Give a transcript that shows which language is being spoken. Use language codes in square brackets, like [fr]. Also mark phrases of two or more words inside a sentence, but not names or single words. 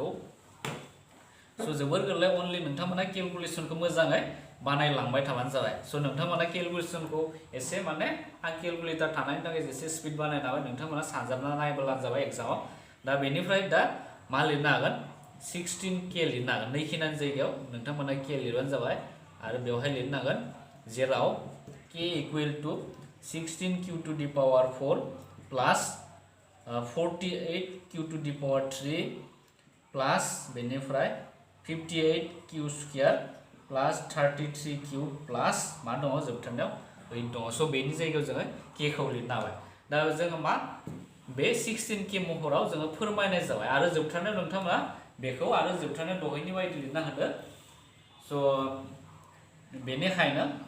[brx] स' जोबोर गोरलै अनलि नोंथांमोना केलकुलेसनखौ मोजाङै बानायलांबाय थाबानो जाबाय स' नोंथांमोना केलकुलेसनखौ एसे माने आं केलकुलेटर थानायनि थाखाय एसे स्पिड बानायनो हाबाय नोंथांमोना सानजाबना नायब्लानो जाबाय एग्जामाव दा बेनिफ्राय दा मा लिरनो हागोन 16k लिरनो हागोन नैखिनानि जायगायाव नोंथांमोना k लिरबानो जाबाय आरो बेवहाय लिरनो हागोन जेराव k [en] equal to [brx] 16q [en] to the power [brx] 4 प्लस 48q [en] to the power [brx] 3 प्लस बेनिफ्राय 58q [en] square plus [brx] 33q प्लस मा दङ जोबथारनायाव 8 दङ स' बेनि जायगायाव जोङो k खौ लिरनो हाबाय दा जोङो मा बे 16k महराव जोङो फोरमायनाय जाबाय आरो जोबथारनायाव नोंथांमोना बेखौ आरो जोबथारनायाव दहायनि बायदि लिरनो हादो स' बेनिखायनो